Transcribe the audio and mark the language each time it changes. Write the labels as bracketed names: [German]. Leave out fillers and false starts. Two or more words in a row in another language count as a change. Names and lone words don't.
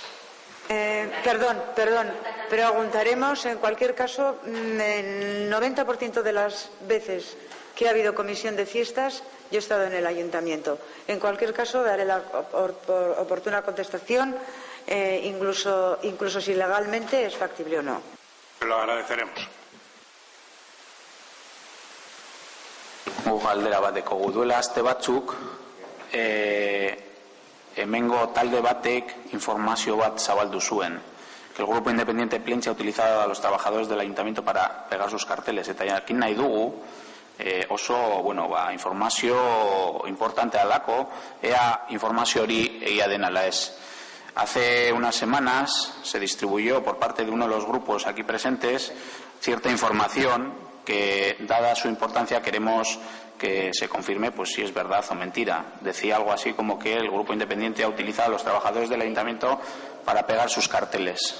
[Spanish] Perdón, preguntaremos, en cualquier caso, el 90% de las veces que ha habido comisión de fiestas, yo he estado en el ayuntamiento. En cualquier caso, daré la oportuna contestación, incluso si legalmente es factible o no. Lo agradeceremos. [Basque] Galdera bat dekogu duela aste batzuk hemengo talde batek informazio bat zabaldu zuen [Spanish] que el Grupo Independiente Plencia ha utilizado a los trabajadores del ayuntamiento para pegar sus carteles [Basque] eta jakin nahi dugu oso informazio importante alako ea informazio hori egia den ala ez. [Spanish] Hace unas semanas se distribuyó por parte de uno de los grupos aquí presentes cierta información que, dada su importancia, queremos que se confirme pues si es verdad o mentira. Decía algo así como que el Grupo Independiente ha utilizado a los trabajadores del ayuntamiento para pegar sus carteles.